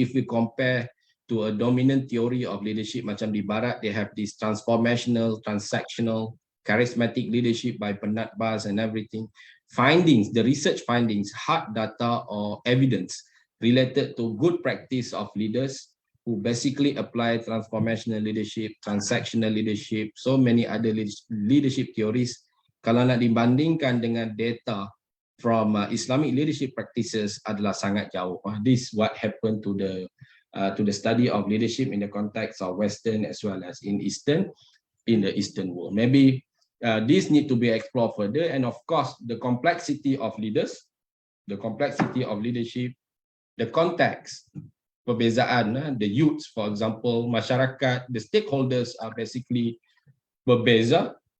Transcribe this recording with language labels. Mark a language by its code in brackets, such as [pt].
[en] If we compare to a dominant theory of leadership, [ms] macam di Barat, [en] they have this transformational, transactional, charismatic leadership by Bernard Bass and everything. Findings, the research findings, hard data or evidence related to good practice of leaders who basically apply transformational leadership, transactional leadership, so many other leadership theories. [ms] Kalau nak dibandingkan dengan data [en] from Islamic leadership practices [ms] adalah sangat jauh. [en] This is what happened to the study of leadership in the context of Western as well as in the Eastern world. Maybe this need to be explored further, and of course the complexity of leaders, the complexity of leadership, the context, perbezaan, the youths, for example, masyarakat, the stakeholders are basically berbeza